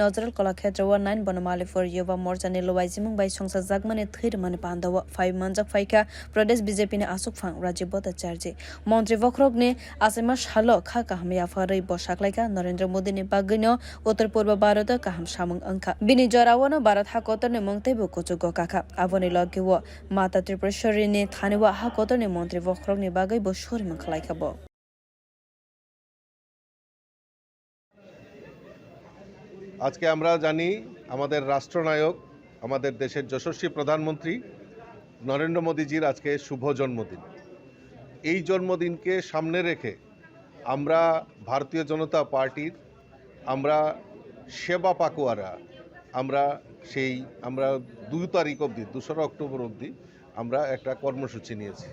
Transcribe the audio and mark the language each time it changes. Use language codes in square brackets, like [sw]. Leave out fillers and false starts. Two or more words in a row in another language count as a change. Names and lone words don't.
[trp] nazrul kalaksetra 9 banamalipur yuba morcha ni lwaijimung bai songsai mani thwi rwmani panda 5 manjak phaika Pradesh BJP ni asukphang rajibota charge montri bokhorok ni achai ma salo kaham yafari bwkhak laika Narendra Modi ni bagwi Uttar Purba bharato kaham samwng ungkha bini jorawano Bharat Hakotor ni mungtaibo kuchu bwkhak aboni logiwo mata Tripureshwari ni thaniwa Hakotor ni montri bokhorok ni bagwi bo shori mangkhlaika bo [bn] আজকে আমরা জানি আমাদের রাষ্ট্রনায়ক আমাদের দেশের যশস্বী প্রধানমন্ত্রী নরেন্দ্র মোদীজির আজকে শুভ জন্মদিন। এই জন্মদিনকে সামনে রেখে আমরা ভারতীয় জনতা পার্টির আমরা সেবা পাকুয়ারা আমরা 2 তারিখ অবধি 2 অক্টোবর অবধি আমরা একটা কর্মসূচি নিয়েছি।